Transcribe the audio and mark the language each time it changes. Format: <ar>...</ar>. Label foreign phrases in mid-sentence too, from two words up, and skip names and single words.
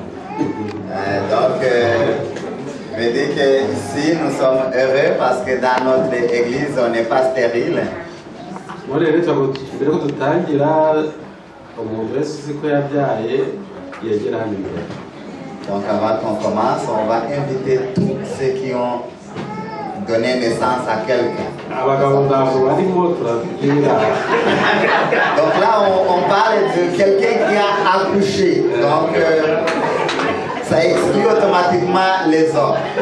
<fr>Donc, je me dis que ici nous sommes heureux parce que dans notre église on n'est pas stérile.</fr> <rw>Mbere ko dutangira, umuntu wese uzi ko yabyaye yegera hano imbere.</rw> <fr>Donc avant qu'on commence, on va inviter tous ceux qui ont donné naissance à quelqu'un. Donc là, on parle de quelqu'un qui a accouché. Donc ça exclut automatiquement les hommes.</fr>